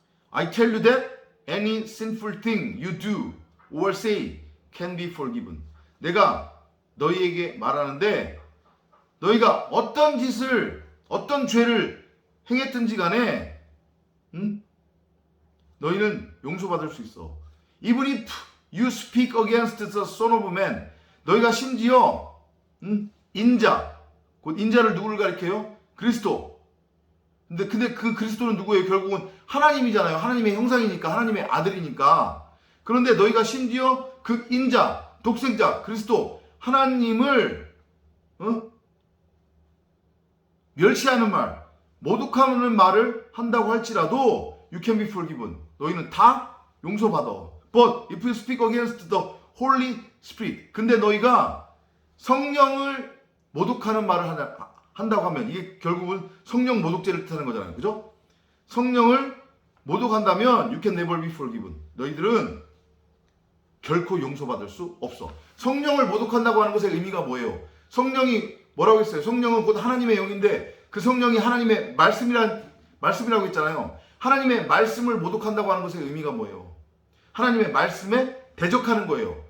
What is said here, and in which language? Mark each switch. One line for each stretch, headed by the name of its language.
English: I tell you that any sinful thing you do or say can be forgiven.
Korean: 내가 너희에게 말하는데, 너희가 어떤 짓을, 어떤 죄를 행했든지 간에 너희는 용서받을 수 있어.
English: Even if you speak against the Son of Man.
Korean: 너희가 심지어 인자, 곧 인자를 누구를 가리켜요? 그리스도. 근데 그 그리스도는 누구예요? 결국은 하나님이잖아요. 하나님의 형상이니까, 하나님의 아들이니까. 그런데 너희가 심지어 그 인자, 독생자, 그리스도, 하나님을 멸시하는 말, 모독하는 말을 한다고 할지라도
English: you can be forgiven.
Korean: 너희는 다 용서받아.
English: But if you speak against the Holy Spirit.
Korean: 근데 너희가 성령을 모독하는 말을 한다고 하면, 이게 결국은 성령 모독죄를 뜻하는 거잖아요. 그죠? 성령을 모독한다면
English: you can never be forgiven.
Korean: 너희들은 결코 용서받을 수 없어. 성령을 모독한다고 하는 것의 의미가 뭐예요? 성령이 뭐라고 했어요? 성령은 곧 하나님의 영인데, 그 성령이 하나님의 말씀이라고 했잖아요. 하나님의 말씀을 모독한다고 하는 것의 의미가 뭐예요? 하나님의 말씀에 대적하는 거예요.